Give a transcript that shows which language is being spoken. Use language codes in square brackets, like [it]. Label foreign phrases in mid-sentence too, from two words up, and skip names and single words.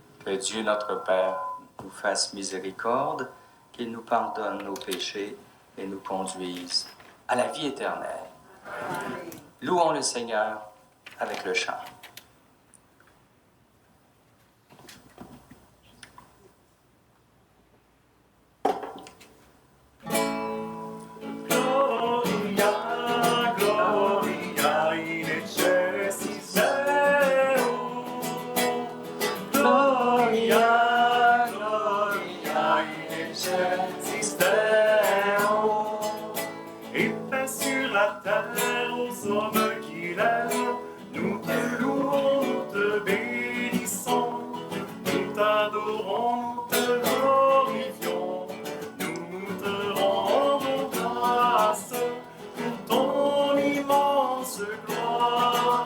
[fr] Que Dieu notre Père nous fasse miséricorde, qu'il nous pardonne nos péchés et nous conduise à la vie éternelle. Louons le Seigneur avec le chant. [la] Gloria, Gloria in excelsis Deo. Gloria, Gloria in excelsis Deo. [fr] Et paix sur la terre aux hommes qui l'aiment. Nous te louons, nous te bénissons. Nous t'adorons, nous te glorifions. Nous te rendons grâce pour ton immense gloire.